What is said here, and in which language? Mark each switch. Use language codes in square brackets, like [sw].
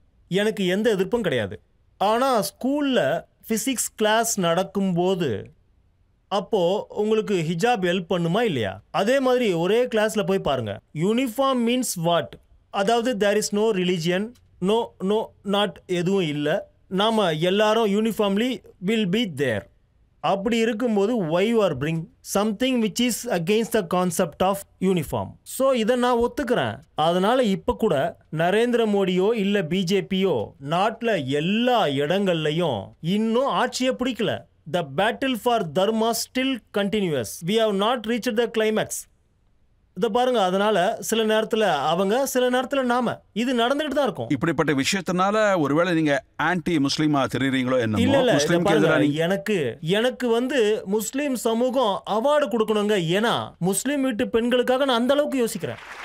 [ta] எனக்கு எந்த எதிர்ப்பும் கிடையாது. ஆனால் ஸ்கூலில் ஃபிசிக்ஸ் கிளாஸ் நடக்கும்போது அப்போது உங்களுக்கு ஹிஜாப் ஹெல்ப் பண்ணுமா இல்லையா? அதே மாதிரி ஒரே கிளாஸில் போய் பாருங்கள். Uniform [en] Means what? [ta] அதாவது [en] there is no religion, [ta] no not எதுவும் இல்லை, நாம் எல்லாரும் யூனிஃபார்ம்லி [en] Will be there. [ta] அப்படி இருக்கும்போது [en] why you are bring something which is against the concept of uniform? [ta] So இதை நான் ஒத்துக்கிறேன். அதனால இப்போ கூட நரேந்திர மோடியோ இல்லை பிஜேபியோ நாட்டில் எல்லா இடங்கள்லையும் இன்னும் ஆட்சியை பிடிக்கல. [en] The battle for dharma still continuous. We have not reached the climax. [ta] இத பாருங்க, அதனால சில நேரத்துல அவங்க, சில நேரத்துல நாம, இது நடந்துகிட்டு தான் இருக்கும். இப்படிப்பட்ட விஷயத்தினால ஒருவேளை நீங்க ஆன்டி முஸ்லிமா தெரியுறீங்களோ இல்ல என்னமோ? இல்ல, இத முஸ்லிம்க்கு பாருங்க, எதிரா நீங்க எனக்கு வந்து முஸ்லிம் சமூகம் அவார்டு கொடுக்கணுங்க. ஏன்னா முஸ்லிம் வீட்டு பெண்களுக்காக நான் அந்த அளவுக்கு யோசிக்கிறேன்.